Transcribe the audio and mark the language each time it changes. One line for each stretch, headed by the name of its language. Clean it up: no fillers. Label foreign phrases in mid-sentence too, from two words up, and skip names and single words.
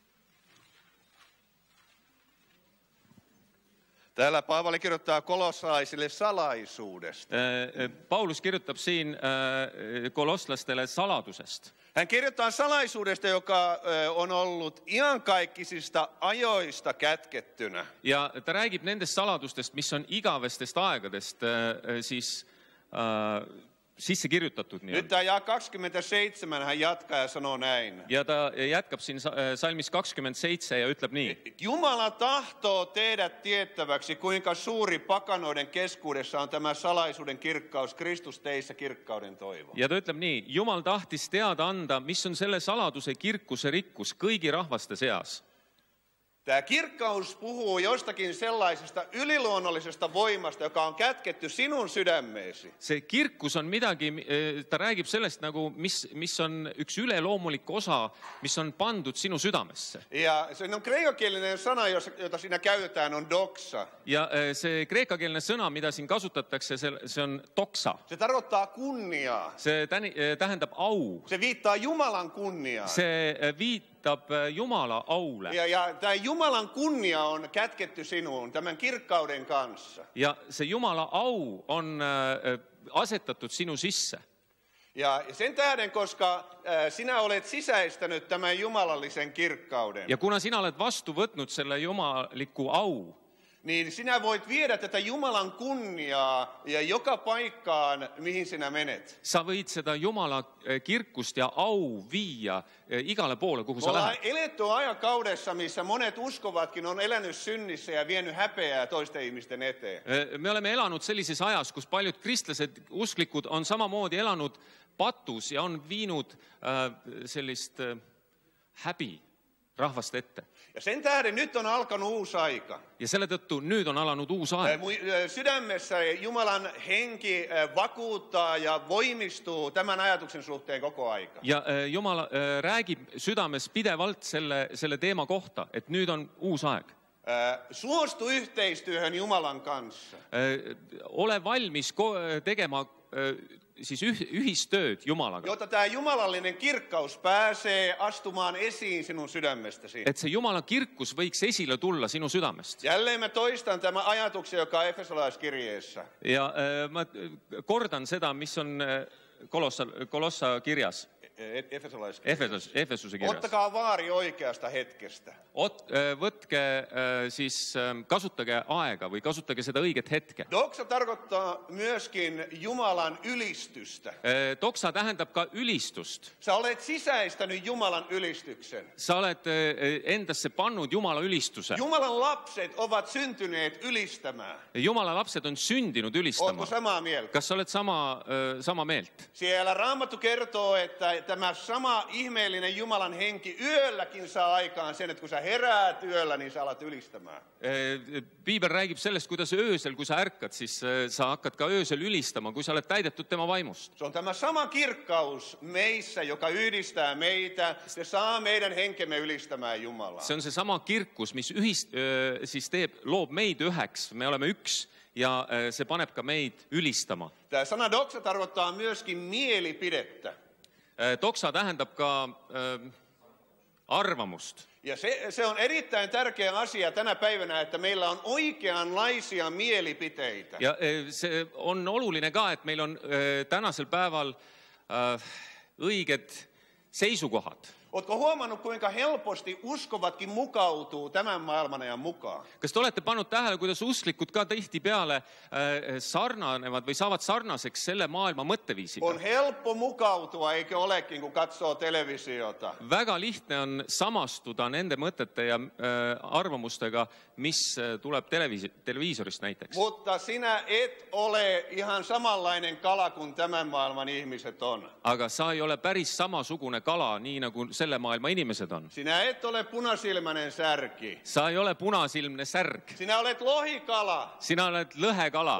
Finnish: Täällä Paavali kirjoittaa kolossalaisille salaisuudesta.
Estonian: Paulus kirjutab siin kolosslastele saladusest.
Finnish: Hän kirjoittaa salaisuudesta, joka on ollut iankaikkisista ajoista kätkettynä.
Estonian: Ja ta räägib nendest saladustest, mis on igavestest aegadest siis sisse kirjutatud.
Finnish: Nyt tämä jaa 27 hän jatkaa ja sanoo näin.
Estonian: Ja ta jätkab siin salmis 27 ja ütleb nii.
Finnish: Jumala tahtoo teidät tiettäväksi, kuinka suuri pakanoiden keskuudessa on tämä salaisuuden kirkkaus, Kristus teissä kirkkauden toivo.
Estonian: Ja ta ütleb nii, Jumal tahtis teada anda, mis on selle saladuse kirkuse rikkus kõigi rahvaste seas.
Finnish: Tämä kirkkaus puhuu jostakin sellaisesta yliluonnollisesta voimasta, joka on kätketty sinun sydämeesi.
Estonian: See kirkus on midagi, ta räägib sellest nagu, mis on üks üleloomulik osa, mis on pandud sinu südamesse.
Finnish: Ja se on kreikakielinen sana, jota siinä käytetään, on doxa.
Estonian: Ja see kreekakeelne sõna, mida siin kasutatakse, see on doxa.
Finnish: Se tarkoittaa kunniaa.
Estonian: See tähendab au.
Finnish: Se viittaa Jumalan kunniaan.
Estonian: See viitab Jumala aule.
Finnish: Ja tämä Jumalan kunnia on kätketty sinuun tämän kirkkauden kanssa.
Estonian: Ja se Jumala au on asettatud sinu sisse.
Finnish: Ja sen tähden, koska sinä olet sisäistänyt tämän jumalallisen kirkkauden,
Estonian: Ja kuna sinä olet vastu võtnud selle jumaliku au,
Finnish: niin sinä voit viedä tätä Jumalan kunniaa ja joka paikkaan, mihin sinä menet.
Estonian: sa võid seda Jumala kirkust ja au viia igale poole, kuhu
Finnish: Me
Estonian: sa
Finnish: ollaan
Estonian: lähed.
Finnish: eletty aikakaudessa, missä monet uskovatkin on elänyt synnissä ja vienyt häpeää toisten ihmisten eteen.
Estonian: Me oleme elanud sellises ajas, kus paljud kristlased, usklikud on samamoodi elanud patus ja on viinud sellist häbi rahvast ette.
Finnish: Ja sen tähden nyt on alkanut uusi aika.
Estonian: Ja selle tõttu nüüd on alanud uus aeg.
Finnish: Mun sydämessä Jumalan henki vakuuttaa ja voimistuu tämän ajatuksen suhteen koko aika.
Estonian: Ja Jumal räägib südames pidevalt selle teema kohta, et nüüd on uus aeg.
Finnish: Suostu yhteistyöhön Jumalan kanssa.
Estonian: Ole valmis tegema siis ühistööd Jumalaga.
Finnish: Jotta tämä jumalallinen kirkkaus pääsee astumaan esiin sinun sydämestäsi.
Estonian: Et see Jumala kirkus võiks esile tulla sinu südamest.
Finnish: Jälleen mä toistan tämän ajatuksen, joka on Efesolaiskirjeessä.
Estonian: Ja ma kordan seda, mis on Kolossa kirjas.
Finnish: Efesolaiskirjassa.
Estonian: Efesuse kirjas.
Finnish: Ottakaa vaari oikeasta hetkestä.
Estonian: Võtke siis, kasutage aega või kasutage seda õiget hetke.
Finnish: Doksa tarkoittaa myöskin Jumalan ylistystä.
Estonian: Doksa tähendab ka ülistust.
Finnish: Sä olet sisäistänyt Jumalan ylistyksen.
Estonian: Sa oled endasse pannud Jumala ülistuse.
Finnish: Jumalan lapset ovat syntyneet ylistämään.
Estonian: Jumala lapsed on sündinud ülistama.
Finnish: Oletko samaa mieltä?
Estonian: Kas sa oled sama meelt?
Finnish: Siellä Raamattu kertoo, että tämä sama ihmeellinen Jumalan henki yölläkin saa aikaan sen, että kun sä heräät yöllä, niin sä alat ylistämään.
Estonian: Piibel räägib sellest, kuidas öösel, kui sa ärkad, siis sa hakkad ka öösel ülistama, kui sa oled täidetud tema vaimust.
Finnish: Se on tämä sama kirkkaus meissä, joka yhdistää meitä. Se saa meidän henkemme ylistämään Jumalaa.
Estonian: See on see sama kirkus, mis siis loob meid üheks. Me oleme üks ja see paneb ka meid ylistama.
Finnish: Tämä sana doksa tarkoittaa myöskin mielipidettä.
Estonian: Doksa tähendab ka arvamust.
Finnish: Ja se on erittäin tärkeä asia tänä päivänä, että meillä on oikeanlaisia mielipiteitä.
Estonian: Ja see on oluline ka, et meil on tänasel päeval õiged seisukohad.
Finnish: Ootko huomannut, kuinka helposti uskovatkin mukautuu tämän maailmanajan mukaan?
Estonian: Kas te olete pannud tähele, kuidas usklikud ka tihtipeale sarnanevad või saavad sarnaseks selle maailma mõtteviisiga?
Finnish: On helppo mukautua, eikö olekin, kun katsoo televisiota?
Estonian: Väga lihtne on samastuda nende mõtete ja arvamustega, mis tuleb televiisorist näiteks.
Finnish: Mutta sinä et ole ihan samanlainen kala kuin tämän maailman ihmiset on.
Estonian: Aga sa ei ole päris samasugune kala, nii nagu selle maailma inimesed on.
Finnish: Sinä et ole punasilmäinen särki.
Estonian: Sa ei ole punasilmne särg.
Finnish: Sinä olet lohikala. Sinä olet lõhekala.